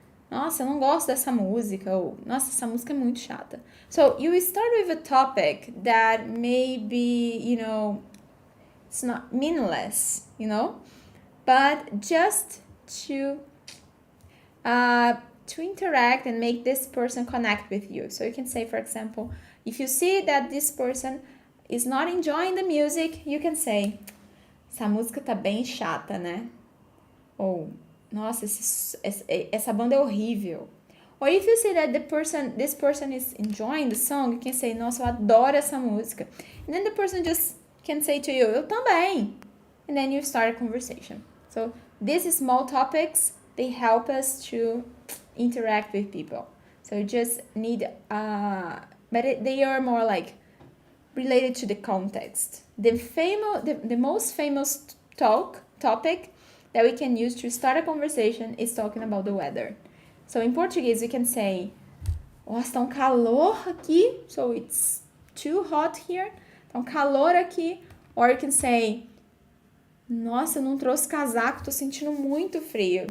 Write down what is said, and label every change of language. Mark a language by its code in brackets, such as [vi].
[pt] Nossa, eu não gosto dessa música, ou nossa, essa música é muito chata. [en] So you start with a topic that maybe, it's not meaningless, but just to interact and make this person connect with you. So you can say, for example, if you see that this person is not enjoying the music, you can say, [pt] essa música tá bem chata, né? Ou, nossa, essa banda é horrível. [en] Or if you see that this person is enjoying the song, you can say, [pt] nossa, eu adoro essa música. [en] And then the person just can say to you, [pt] eu também. [en] And then you start a conversation. So these small topics, they help us to interact with people. So you just need, they are more like related to the context. The most famous topic that we can use to start a conversation is talking about the weather. So in Portuguese, we can say, [pt] nossa, tá um calor aqui, [en] so it's too hot here. [pt] Tá um calor aqui. [en] Or you can say, [pt] nossa, eu não trouxe casaco, tô sentindo muito frio.